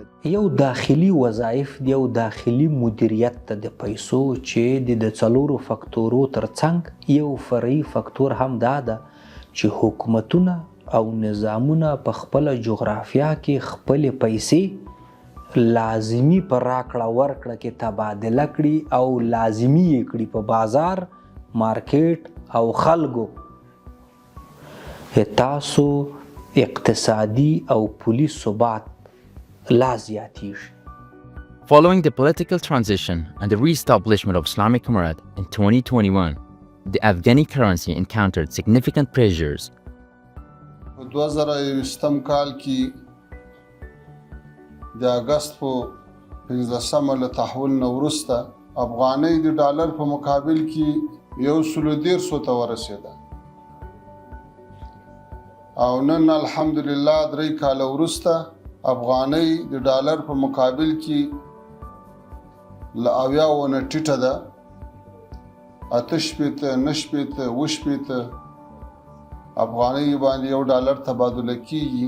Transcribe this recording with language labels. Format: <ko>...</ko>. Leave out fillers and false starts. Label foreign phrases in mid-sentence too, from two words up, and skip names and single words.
<ps>یو داخلي وظایف دی او داخلي مدیریت ته د پیسو چې د څلورو فکتورو ترڅنګ یو فرعي فکتور هم دا ده چې حکومتونه او نظامونه په خپله جغرافیا کې خپلې پیسې لازمي په راکړه ورکړه کې تبادله کړي او لازمي یې کړي په بازار، مارکیټ او خلکو. تاسو اقتصادي او پولي ثبات لا زیاتیږي.</ps> <en>Following the political transition and the re-establishment of Islamic Emirate in 2021, the Afghani currency encountered significant pressures.</en> <ps>په 2020 کال کې د اگست په 15 له تحول نه وروسته افغانۍ د ډالر په مقابل کې 1.13 ته ورسېده او نن الحمدلله 3 کاله وروسته افغانۍ د ډالر په مقابل کې له 80 نه ټیټه ده، 88 90 90 افغانۍ باندې یو ډالر تبادله کیږي.</ps>